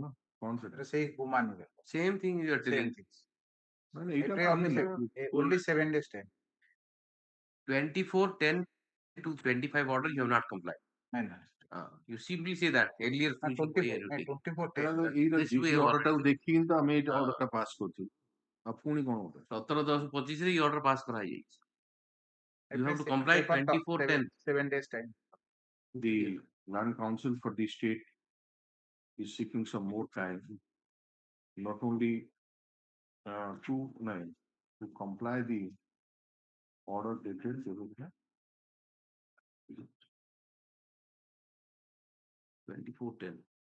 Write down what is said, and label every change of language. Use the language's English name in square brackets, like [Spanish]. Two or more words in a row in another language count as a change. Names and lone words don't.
[English] Same thing you are telling. Only 7 days time. 24/10 to 25 order you have not complied. You simply say that earlier. [Odia] 24 ଆମେ ଏଇଟା ଅର୍ଡରଟା ପାସ୍ କରୁଛୁ ଆଉ ପୁଣି କଣ ଗୋଟେ [English] 17/10/25 ରେ order pass କରାଯାଇଛି. You have to comply 24/10. 7 days time. The Land Council for the state is seeking some more time, not only to comply the order dated 24/10.